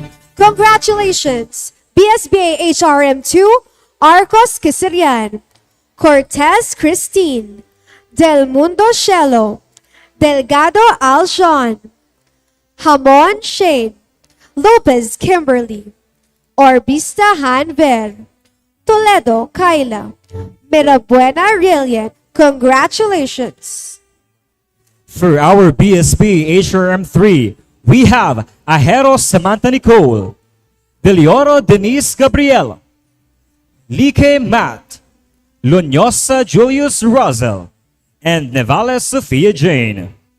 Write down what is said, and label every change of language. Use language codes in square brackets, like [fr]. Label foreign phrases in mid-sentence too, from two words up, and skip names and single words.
[en] Congratulations! BSBA HRM2, Arcos Kisirian, Cortez Christine, Del Mundo Shelo, Delgado Aljon, Hamon Shane, Lopez Kimberly, Orbista Hanver, Toledo Kyla, Mirabuena Rillian. Congratulations! For our BSB HRM3, we have Ajero Samantha Nicole, Delioro Denise Gabriela, Like Matt, Lunyosa Julius Rosel, and Nevales Sophia Jane.